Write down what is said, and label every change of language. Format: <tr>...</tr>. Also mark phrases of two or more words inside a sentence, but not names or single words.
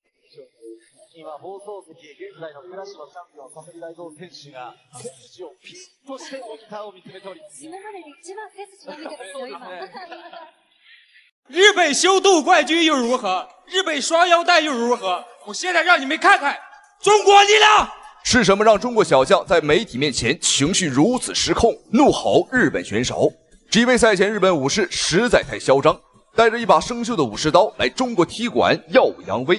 <ja>今放送席、現在の倉島チャンピオン、佐々木大蔵選手が背筋をピシッとしてモニターを見つめております。今までで一番背筋伸びてますよ、今。</ja> <zh>日本修斗冠军又如何？日本双腰带又如何？我现在让你们看看中国力量是什么让中国小将在媒体面前情绪如此失控，怒吼日本选手？是因为赛前日本武士实在太嚣张，带着一把生锈的武士刀来中国踢馆耀武扬威。</zh>